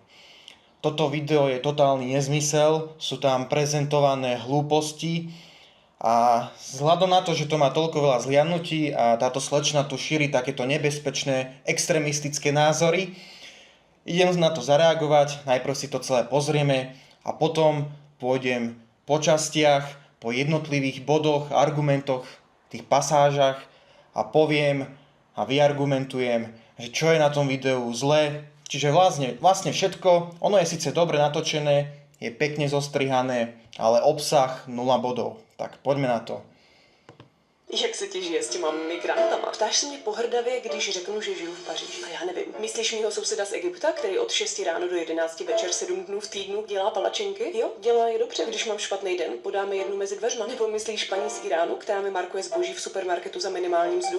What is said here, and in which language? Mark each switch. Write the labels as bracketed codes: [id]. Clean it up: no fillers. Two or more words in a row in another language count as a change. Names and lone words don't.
[sk] Toto video je totálny nezmysel, sú tam prezentované hlúposti a vzhľadom na to, že to má toľko veľa zliadnutí a táto slečna tu šíri takéto nebezpečné extrémistické názory, idem na to zareagovať, najprv si to celé pozrieme a potom pôjdem po častiach, po jednotlivých bodoch, argumentoch, tých pasážach a poviem a vyargumentujem, že čo je na tom videu zlé. Čiže vlastne všetko, ono je síce dobre natočené, je pekne zostrihané, ale obsah 0 bodov. Tak poďme na to. [cs] Jak se ti žije s těma migrantama? Ptáš se mě pohrdavě, když řeknu, že žiju v Paříži. A já nevím. Myslíš mýho souseda z Egypta, který od 6 ráno do 11 večer 7 dnů v týdnu dělá palačinky? Jo, dělá je dobře. Když mám špatný den, podáme jednu mezi dveřma. Nebo myslíš paní z Iránu, která mi markuje zboží v supermarketu za minimální mzdu?